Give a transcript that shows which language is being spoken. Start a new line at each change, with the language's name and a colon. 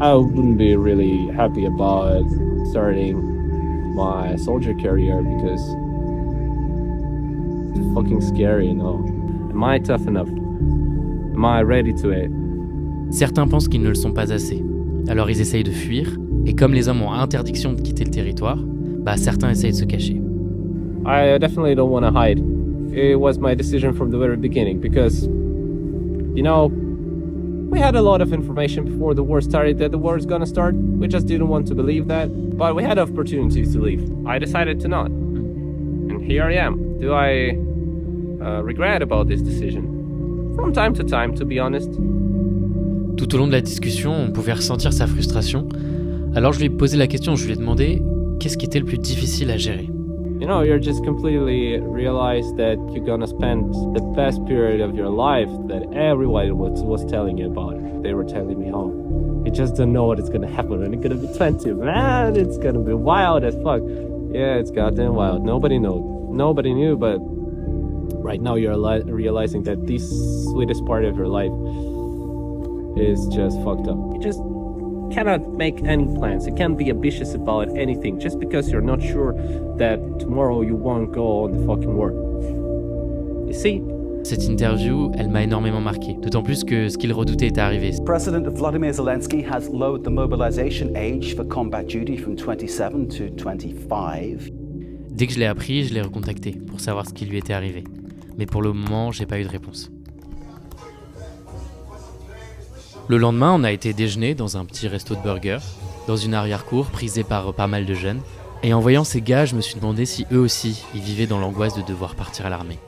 English: I wouldn't be really happy about starting my soldier career because it's fucking scary, you know. Am I tough enough? Am I ready to it?
French: Certains pensent qu'ils ne le sont pas assez. Alors ils essayent de fuir, et comme les hommes ont interdiction de quitter le territoire, certains essayent de se cacher.
English: I definitely don't want to hide. It was my decision from the very beginning because, we had a lot of information before the war started that the war is gonna start. We just didn't want to believe that, but we had opportunities to leave. I decided to not. And here I am. Do I regret about this decision? From time, to be honest.
French: Tout au long de la discussion, on pouvait ressentir sa frustration. Alors je lui ai posé la question, je lui ai demandé qu'est-ce qui était le plus difficile à gérer.
English: You're just completely realize that you're gonna spend the best period of your life that everyone was telling you about. They were telling me, you just don't know what is gonna happen when you're gonna be 20. Man, it's gonna be wild as fuck. Yeah, it's goddamn wild. Nobody knew, but right now you're realizing that this sweetest part of your life is just fucked up. You just cannot make any plans. You can't be ambitious about anything just because you're not sure that tomorrow you won't go on the fucking war. You see?
French: Cette interview, elle m'a énormément marqué, d'autant plus que ce qu'il redoutait est arrivé.
English: President Vladimir Zelensky has lowered the mobilization age for combat duty from 27 to 25.
French: Dès que je l'ai appris, je l'ai recontacté pour savoir ce qui lui était arrivé. Mais pour le moment, j'ai pas eu de réponse. Le lendemain, on a été déjeuner dans un petit resto de burgers, dans une arrière-cour prisée par pas mal de jeunes. Et en voyant ces gars, je me suis demandé si eux aussi, ils vivaient dans l'angoisse de devoir partir à l'armée.